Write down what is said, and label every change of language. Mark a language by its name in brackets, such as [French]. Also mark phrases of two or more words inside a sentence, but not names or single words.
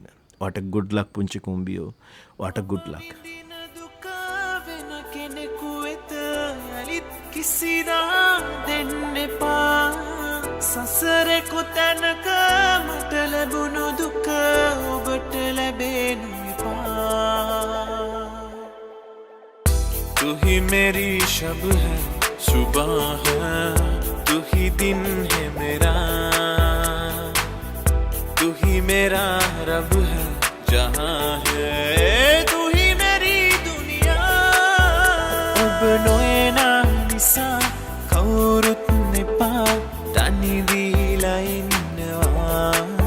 [Sinhala] ඔයාට [English] good luck [Sinhala] පුංචි කුඹියෝ. ඔයාට [English] good luck. [Sinhala] කිසිදා දෙන්න එපා සසරේ කොතැනක මට ලැබුණු දුක ඔබට ලැබෙනු එපා [Hindi] तू ही मेरी शब है सुबह है तू ही दिन है मेरा तू ही मेरा रब है जहाँ है तू ही मेरी दुनिया अब [Sinhala] නොයනා නිසා කවුරුත් නෙපා තනි වීලා ඉන්නවා